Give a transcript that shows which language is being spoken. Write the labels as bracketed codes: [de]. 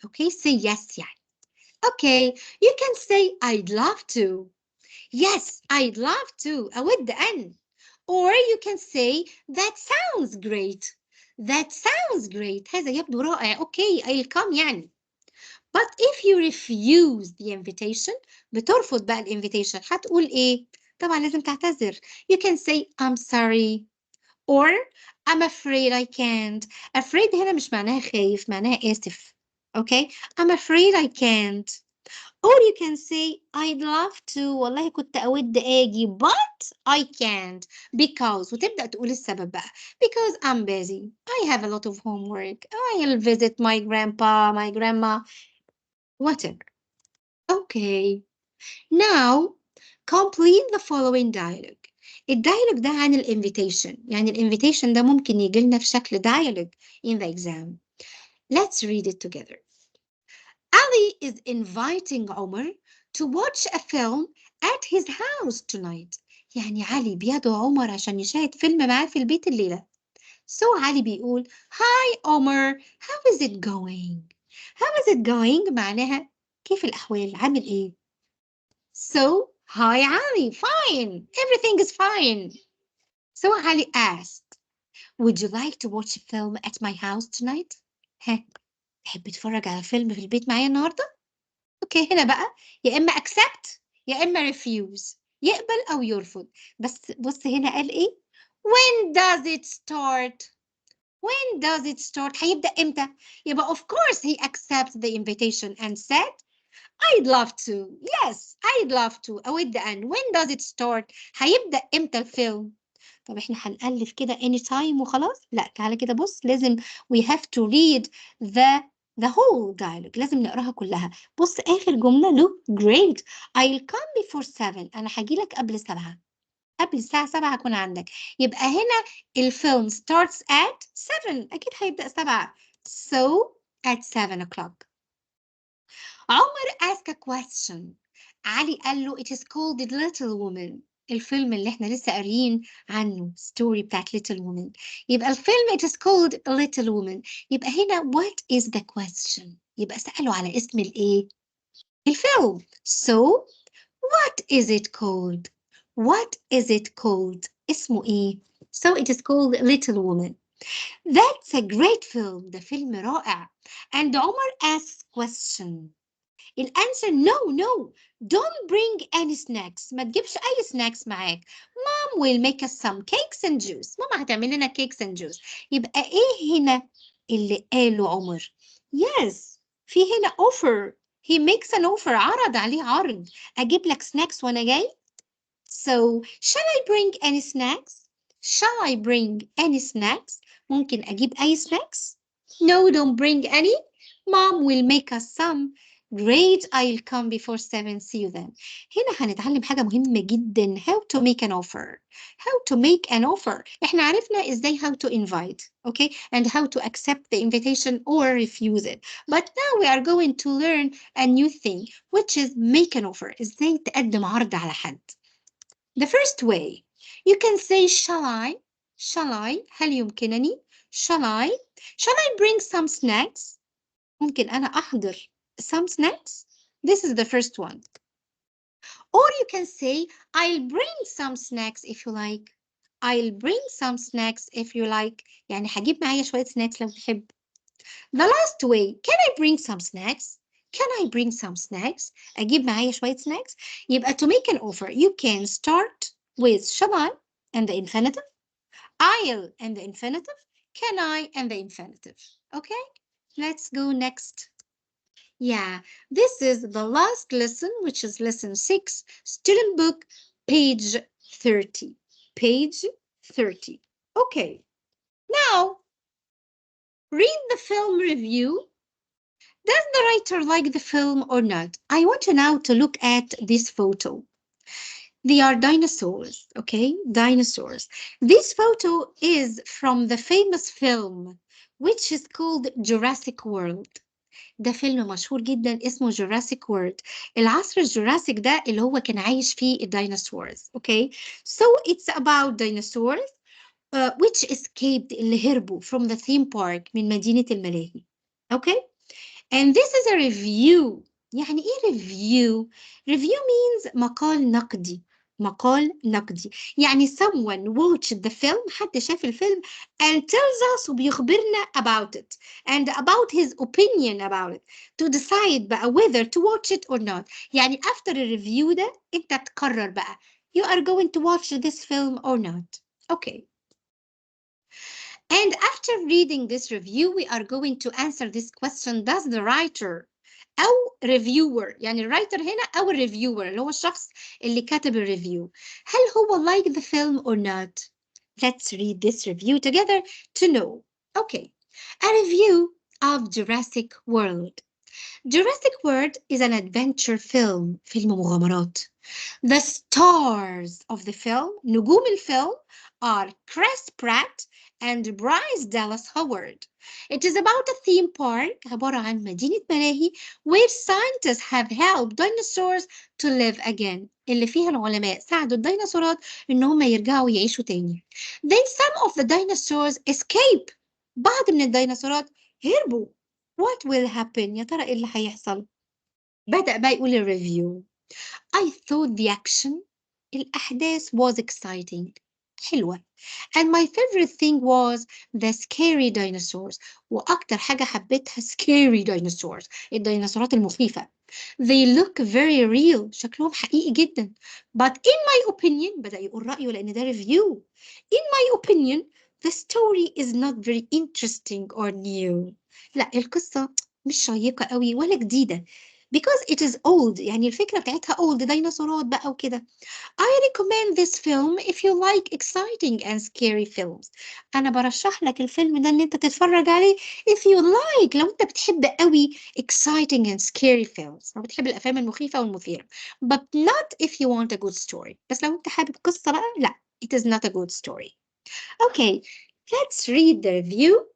[en] Okay, say yes يعني. Okay, you can say I'd love to. Yes, I'd love to. [ar] أود أن. [en] Or you can say that sounds great. That sounds great. [ar] هذا يبدو رائع. [en] Okay, I'll come يعني. But if you refuse the invitation, [ar] بترفض بقى الانفيتيشن, هتقول إيه؟ طبعا لازم تعتذر. [en] You can say I'm sorry or I'm afraid I can't. [ar] Afraid هنا مش معناها خايف, معناها آسف. [en] Okay? I'm afraid I can't. Or you can say I'd love to. [ar] والله كنت أود آجي [en] but I can't because [ar] وتبدأ تقول السبب بقى. [en] Because I'm busy. I have a lot of homework. I'll visit my grandpa, my grandma, whatever. Okay. Now complete the following dialogue. [ar] الديالوج ده عن الانفيتيشن. يعني الانفيتيشن ده ممكن يجي لنا في شكل [en] dialogue in the exam. Let's read it together. Ali is inviting Omar to watch a film at his house tonight. [ar] يعني علي بيدعو عمر عشان يشاهد فيلم معاه في البيت الليلة. [en] So Ali بيقول Hi Omar, how is it going? How is it going [ar] معناها كيف الأحوال؟ عامل إيه؟ [en] So Hi Ali, fine, everything is fine. So Ali asked, Would you like to watch a film at my house tonight? [ar] ها تحب تتفرج على فيلم في البيت معايا النهارده؟ اوكي هنا بقى [en] يا اما accept يا اما refuse, [ar] يقبل او يرفض. بس بص هنا قال ايه؟ [en] When does it start? When does it start? [ar] هيبدأ امتى؟ يبقى [en] of course he accepts the invitation and said I'd love to. Yes, I'd love to. [ar] أود أن. [en] When does it start? [ar] هيبدأ امتى الفيلم؟ طب احنا هنألف كده anytime وخلاص؟ لا تعالى كده بص لازم [en] we have to read the the whole dialogue [ar] لازم نقراها كلها. بص آخر جملة [en] look great I'll come before 7 [ar] أنا هاجي لك قبل 7 قبل الساعة 7 هكون عندك. يبقى هنا الفيلم starts at 7 أكيد هيبدأ 7 [en] so at 7 o'clock. Omar ask a question. [ar] علي قال له [en] it is called the Little Woman. [ar] الفيلم اللي احنا لسه قاريين عنه [en] story [ar] بتاعت Little Woman. يبقى الفيلم [en] it is called Little Woman. [ar] يبقى هنا [en] what is the question؟ [ar] يبقى سأله على اسم الايه؟ الفيلم. [en] So what is it called? What is it called? [ar] اسمه ايه؟ [en] So it is called Little Woman. That's a great film. [ar] ده فيلم رائع. [en] And Omar asks question. الانسر no don't bring any snacks [ar] ما تجيبش اي snacks معاك. [en] Mom will make us some cakes and juice. [ar] ماما هتعمل لنا [en] cakes and juice. [ar] يبقى ايه هنا اللي قاله عمر؟ [en] yes [ar] في هنا offer. [en] he makes an offer. [ar] عرض عليه عرض اجيب لك snacks وانا جاي. [en] so shall I bring any snacks? shall I bring any snacks? [ar] ممكن اجيب اي snacks? [en] no don't bring any. Mom will make us some. Great, I'll come before 7. See you then. [ar] هنا هنتعلم حاجة مهمة جدا. [en] How to make an offer. How to make an offer. [ar] احنا عرفنا ازاي [en] how to invite. Okay. And how to accept the invitation or refuse it. But now we are going to learn a new thing, which is make an offer. [ar] ازاي تقدم عرض على حد. [en] The first way. You can say shall I? Shall I? [ar] هل يمكنني? [en] Shall I bring some snacks? [ar] ممكن أنا أحضر some snacks? [en] This is the first one. Or you can say, I'll bring some snacks if you like. I'll bring some snacks if you like. [ar] يعني هجيب معايا شوية snacks لو تحب. [en] The last way, can I bring some snacks? Can I bring some snacks? [ar] أجيب معايا شوية snacks. [en] يبقى to make an offer, you can start with shall I and the infinitive, I'll and the infinitive, can I and the infinitive. Okay, let's go next. Yeah, this is the last lesson, which is lesson 6, student book, page 30. Page 30. Okay, now read the film review. Does the writer like the film or not? I want you now to look at this photo. They are dinosaurs, okay? Dinosaurs. This photo is from the famous film, which is called Jurassic World. [ar] ده فيلم مشهور جدا اسمه [en] Jurassic World. [ar] العصر الجوراسيك ده اللي هو كان عايش فيه الديناصورز. [en] Okay, so it's about dinosaurs which escaped [ar] اللي هربوا [en] from the theme park [ar] من مدينة الملاهي. [en] Okay, and this is a review. [ar] يعني ايه [en] review? Review means [ar] مقال نقدي. مقال نقدي يعني [en] someone watched the film [ar] حد شاف الفيلم [en] and tells us [ar] وبيخبرنا [en] about it and about his opinion about it to decide بقى whether to watch it or not. يعني after a review [ar] ده انت تقرر بقى [en] you are going to watch this film or not. Okay. And after reading this review, we are going to answer this question. [ar] Does the writer أو reviewer يعني الرايتر هنا أو الريفيور اللي هو الشخص اللي كتب الريفيو هل هو [en] like the film or not? Let's read this review together to know. Okay, a review of Jurassic World. Jurassic World is an adventure film. [ar] فيلم مغامرات. [en] The stars of the film [ar] نجوم الفيلم [en] are Chris Pratt and Bryce Dallas Howard. It is about a theme park [ar] عبارة عن مدينة ملاهي [en] where scientists have helped dinosaurs to live again. [ar] اللي فيها العلماء ساعدوا الديناصورات إن هم يرجعوا يعيشوا تاني. [en] Then some of the dinosaurs escape. [ar] بعض من الديناصورات هربوا. [en] What will happen? [ar] يا ترى إيه اللي هيحصل؟ بدأ بقى يقول الريفيو. [en] I thought the action الأحداث was exciting حلوة and my favorite thing was the scary dinosaurs [ar] وأكتر حاجة حبيتها [en] scary dinosaurs [ar] الديناصورات المخيفة. [en] They look very real [ar] شكلهم حقيقي جدا [en] but in my opinion [ar] بدأ يقول رأيه لأن ده [en] review. In my opinion the story is not very interesting or new. [ar] لا القصة مش شيقة قوي ولا جديدة [en] because it is old. [ar] يعني الفكرة بتاعتها old، ديناصورات بقى وكده. [en] I recommend this film if you like exciting and scary films. [ar] أنا برشح لك الفيلم ده إن أنت تتفرج عليه [en] if you like، [ar] لو أنت بتحب قوي [en] exciting and scary films، [ar] لو بتحب الأفلام المخيفة والمثيرة. [en] But not if you want a good story. [ar] بس لو أنت حابب قصة بقى لا، [en] it is not a good story. Okay, let's read the review.